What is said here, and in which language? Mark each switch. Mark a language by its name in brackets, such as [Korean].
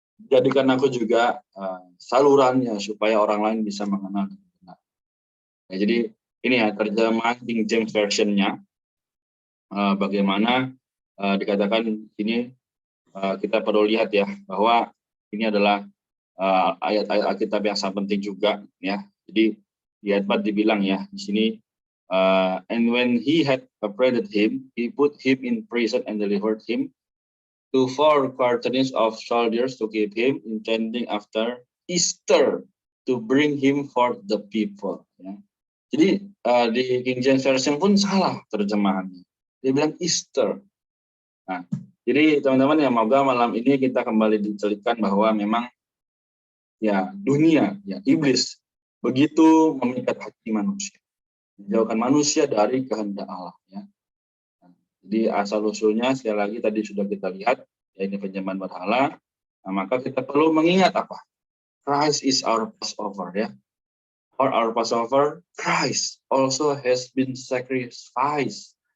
[Indonesian] Jadikan aku juga salurannya supaya orang lain bisa mengenal dengan benar. Ya, jadi ini ya terjemahan King James Version-nya bagaimana dikatakan ini kita perlu lihat ya bahwa ini adalah ayat-ayat Alkitab yang sangat penting juga ya. Jadi di ayat 4 dibilang ya di sini [English] and when he had upbraided him, he put him in prison and delivered him to 4 quaternions of soldiers to keep him, intending after Easter to bring him forth the people. [Indonesian] Ya. Jadi di King James Version pun salah terjemahannya. Dia bilang Easter. Nah, jadi teman-teman ya moga malam ini kita kembali dicelitkan bahwa memang ya dunia, ya iblis begitu memikat hati manusia, menjauhkan manusia dari kehendak Allah. Ya. Jadi asal-usulnya sekali lagi tadi sudah kita lihat, ya ini penyembahan berhala. Nah, maka kita perlu mengingat apa? [English] Christ is our Passover, ya. For our Passover, Christ also has been sacrificed.